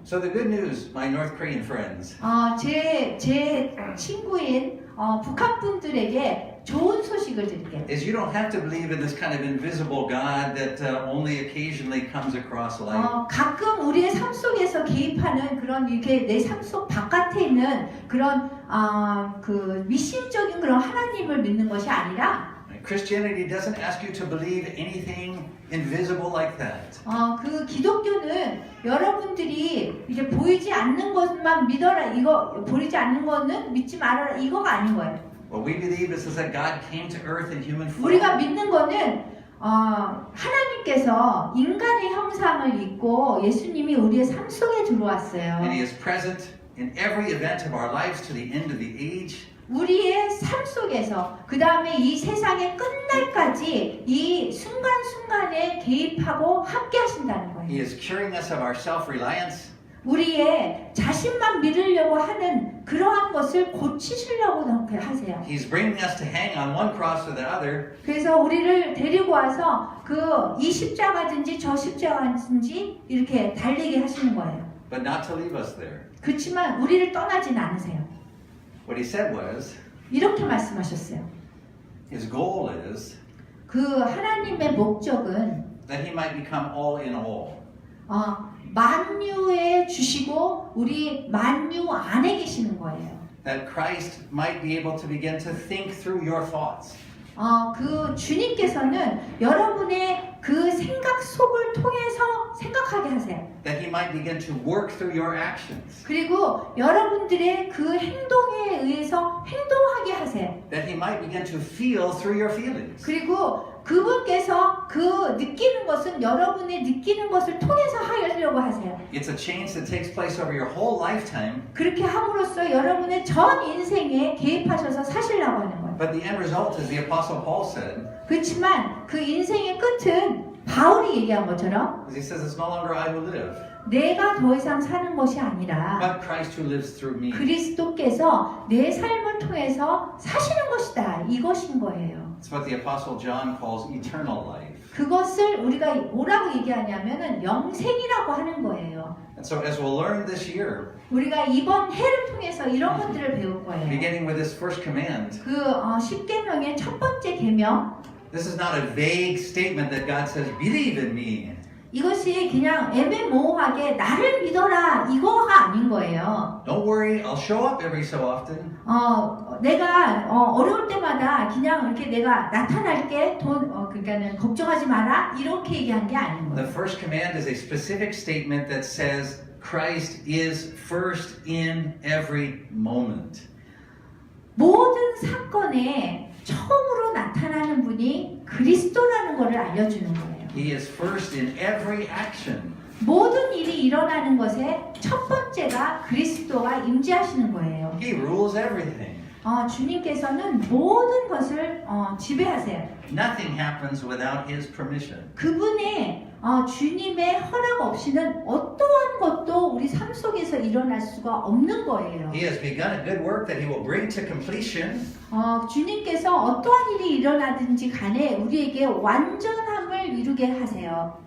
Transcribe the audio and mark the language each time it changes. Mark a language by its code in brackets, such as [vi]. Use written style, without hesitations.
[en] So the good news, my North Korean friends, [ko] 제 친구인 북한 분들에게 좋은 소식을 드릴게요. [en] is you don't have to believe in this kind of invisible God that only occasionally comes across life. [ko] 가끔 우리의 삶 속에서 개입하는 그런 이렇게 내 삶 속 바깥에 있는 그런 그 미심적인 그런 하나님을 믿는 것이 아니라 [en] Christianity doesn't ask you to believe anything invisible like that. [ko] 그 기독교는 여러분들이 이제 보이지 않는 것만 믿어라 이거 보이지 않는 거는 믿지 말아라 이거가 아닌 거예요. [en] What we believe is that God came to earth in human [ko] 우리가 [en] form. [ko] 믿는 거는 하나님께서 인간의 형상을 입고 예수님이 우리의 삶 속에 들어왔어요. [en] And he is present in every event of our lives to the end of the age. [ko] 우리의 삶 속에서 그 다음에 이 세상의 끝날까지 이 순간순간에 개입하고 함께 하신다는 [en] He [ko] 거예요. [en] is curing us of our self-reliance. [ko] 우리의 자신만 믿으려고 하는 그러한 것을 고치시려고 그렇게 하세요. [en] He's bringing us to hang on one cross or the other. [ko] 그래서 우리를 데리고 와서 이 십자가든지 저 십자가든지 이렇게 달리게 하시는 거예요. [en] But not to leave us there. [ko] 그렇지만 우리를 떠나진 않으세요. [en] What he said was, [ko] 이렇게 말씀하셨어요. [en] his goal is [ko] 그 하나님의 목적은 [en] that he might become all in all. [ko] 만유에 주시고 우리 만유 안에 계시는 거예요. [en] That Christ might be able to begin to think through your thoughts. [ko] 그 주님께서는 여러분의 그 생각 속을 통해서 생각하게 하세요. [en] That he might begin to work through your actions. [ko] 그리고 여러분들의 그 행동에 의해서 행동하게 하세요. [en] That he might begin to feel through your feelings. [ko] 그리고 그분께서 그 느끼는 것은 여러분의 느끼는 것을 통해서 하려고 하세요. [en] It's a change that takes place over your whole lifetime. [ko] 그렇게 함으로써 여러분의 전 인생에 개입하셔서 사시려고 하는 거예요. [en] But the end result, as the Apostle Paul said, [ko] 그렇지만 그 인생의 끝은 바울이 얘기한 것처럼 [en] as he says, it's no longer I who live, [ko] 내가 더 이상 사는 것이 아니라 [en] but Christ who lives through me. [ko] 그리스도께서 내 삶을 통해서 사시는 것이다. 이것인 거예요. [en] It's what the Apostle John calls eternal life. [ko] 그것을 우리가 뭐라고 얘기하냐면은 영생이라고 하는 거예요. [en] And so as we'll learn this year, [ko] 우리가 이번 해를 통해서 이런 것들을 배울 거예요. [en] beginning with this first command, [ko] 그 10계명의 첫 번째 계명 [en] this is not a vague statement that God says, believe in me. [ko] 이것이 그냥 애매모호하게 나를 믿어라 이거가 아닌 거예요. [en] Don't worry, I'll show up every so often. [ko] 내가 어려울 때마다 그냥 이렇게 내가 나타날게 그러니까는 걱정하지 마라 이렇게 얘기한 게 아닌 [en] The [ko] 거예요. [en] first command is a specific statement that says Christ is first in every moment. [ko] 모든 사건에 처음으로 나타나는 분이 그리스도라는 것을 알려주는 거예요. [en] He is first in every action. [ko] 모든 일이 일어나는 것에 첫 번째가 그리스도가 임재하시는 거예요. [en] He rules everything. [ko] 주님께서는 모든 것을 지배하세요. [en] Nothing happens without His permission. [ko] 그분의 주님의 허락 없이는 어떠한 것도 우리 삶 속에서 일어날 수가 없는 거예요. [en] He has begun a good work that He will bring to completion. [ko] 주님께서 어떠한 일이 일어나든지 간에 우리에게 완전함을 이루게 하세요.